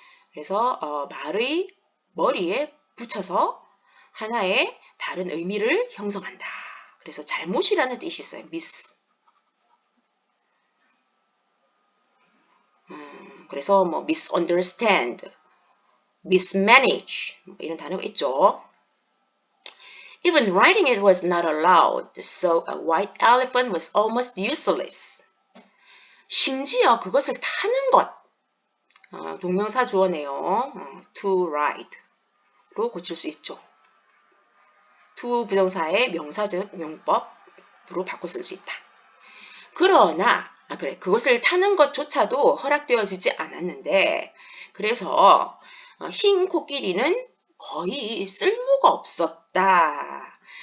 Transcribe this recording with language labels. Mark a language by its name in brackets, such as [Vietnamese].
[Korean] 그래서 말의 머리에 붙여서 하나의 다른 의미를 형성한다. 그래서 잘못이라는 뜻이 있어요. miss. 그래서 뭐 misunderstand, mismanage 이런 단어가 있죠. [English] Even riding it was not allowed, so a white elephant was almost useless. [Korean] 심지어 그것을 타는 것, 동명사 주어네요. to ride로 고칠 수 있죠. to 부정사의 명사적 용법으로 바꿔 쓸 수 있다. 그러나 그것을 타는 것조차도 허락되어지지 않았는데 그래서 흰 코끼리는 거의 쓸모가 없었다.